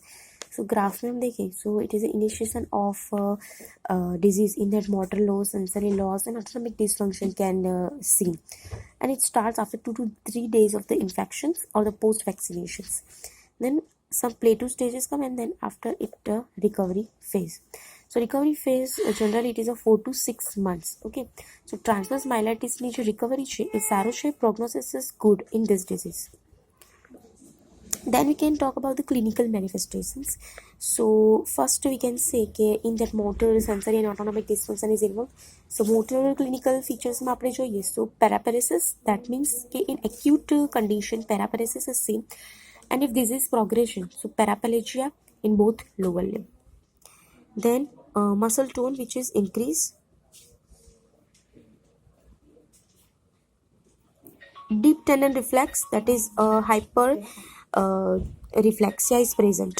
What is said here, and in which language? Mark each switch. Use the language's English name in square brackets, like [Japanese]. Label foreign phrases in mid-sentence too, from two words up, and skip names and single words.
[English] So graph [Hindi] में हम देखें, [English] so it is the initiation of disease, in that motor loss, sensory loss and autonomic dysfunction can seen, and it starts after 2 to 3 days of the infections or the post vaccinations. Then some plateau stages come, and then after it recovery phase. So recovery phase generally it is a 4 to 6 months. Okay, so transverse myelitis [Gujarati] ની જે recovery છે એ સારો છે, [English] prognosis is good in this disease. Then we can talk about the clinical manifestations. So first we can say in that motor, sensory and autonomic dysfunction is involved. So motor clinical features [Gujarati] માં આપણે જોઈએ, [English] so paraparesis, that means in acute condition paraparesis is seen, and if disease progression, so paraplegia in both lower limb. Then muscle tone which is increase, deep tendon reflex, that is hyper reflexia is present.